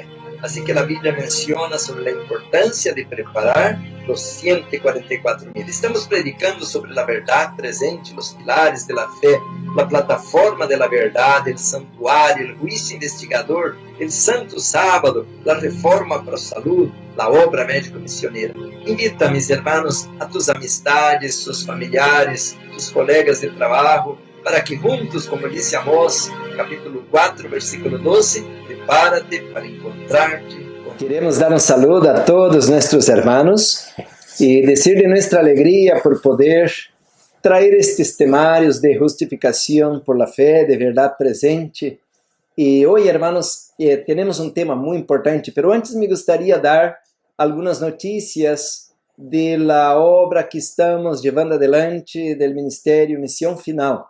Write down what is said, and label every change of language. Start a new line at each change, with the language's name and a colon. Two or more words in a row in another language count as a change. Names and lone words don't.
Portuguese: Assim que a Bíblia menciona sobre a importância de preparar os 144.000. Estamos predicando sobre a verdade presente, os pilares da fé, a plataforma da verdade, o santuário, o juízo investigador, o santo sábado, a reforma para a saúde, a obra médico-missioneira.
Spanish: Invita,
Portuguese: meus irmãos,
Spanish: a tus amistades, tus familiares, tus colegas
Portuguese: de trabalho,
Spanish: para que juntos, como disse Amós, capítulo 4, versículo 12, prepárate para encontrarte.
Portuguese: Queremos dar um saludo a todos nossos irmãos e dizer de nossa alegria por poder trazer estes temários de justificação
Spanish: por la fé,
Portuguese: de verdade presente. E hoje, irmãos, temos um tema muito importante, mas antes me gostaria dar algumas notícias da obra que estamos levando adelante do Ministério Missão Final.